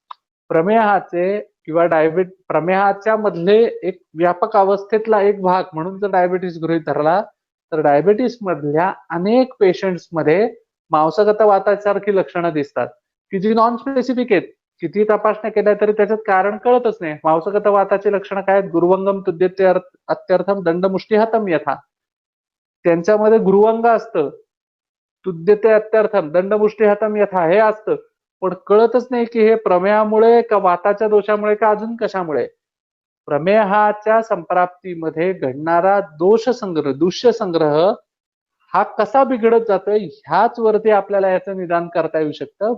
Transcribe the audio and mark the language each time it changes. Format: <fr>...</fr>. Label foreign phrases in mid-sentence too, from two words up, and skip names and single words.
<mr>प्रमेहाचे किंवा प्रमेहाच्या मधले एक व्यापक अवस्थेतला एक भाग म्हणून जर डायबिटीस गृहीत धरला तर डायबिटीस मधल्या अनेक पेशंट्स मध्ये मांसगत वातासारखी लक्षणं दिसतात की जी</mr> <en>non specific</en> <mr>आहेत. किती तपासण्या केल्या तरी त्याच्यात कारण कळतच नाही. मांसगत वाताची लक्षणं काय आहेत,</mr> <sa>गुरुवंगम तुद्यते अत्यर्थम दंडमुष्टिहतम यथा,</sa> <mr>त्यांच्यामध्ये गुरुवंग असतं,</mr> <sa>तुद्यते अत्यर्थम दंडमुष्टिहतम यथा</sa> <mr>हे असतं, पण कळतच नाही की हे प्रमेहामुळे का वाताच्या दोषामुळे का अजून कशामुळे. प्रमेहाच्या संप्राप्तीमध्ये घडणारा दोष संग्रह, दुष्य संग्रह हा कसा बिघडत जातोय ह्याच वरती आपल्याला याचं निदान करता येऊ शकतं.</mr>